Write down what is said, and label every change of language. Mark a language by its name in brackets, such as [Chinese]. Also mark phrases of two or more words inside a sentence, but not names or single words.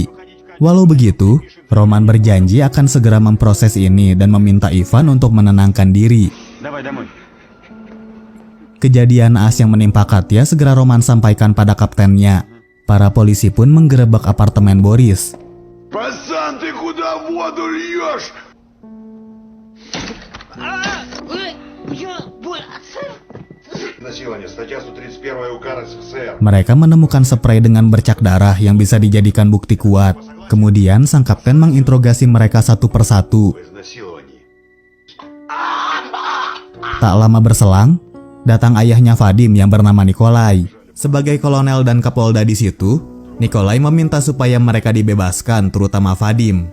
[Indonesian] Walau begitu, Roman berjanji akan segera memproses ini dan meminta Ivan untuk menenangkan diri. Kejadian naas yang menimpa Katya segera Roman sampaikan pada kaptennya. Para polisi pun menggerebek apartemen Boris. [Russian] Пацан, ты куда воду льешь? Насилие, статья 131 УК РСФСР. [Indonesian] Mereka menemukan spray dengan bercak darah yang bisa dijadikan bukti kuat. Kemudian sang kapten menginterogasi mereka satu persatu. Tak lama berselang, datang ayahnya Vadim yang bernama Nikolai. Sebagai kolonel dan kapolda di situ, Nikolai meminta supaya mereka dibebaskan, terutama Vadim.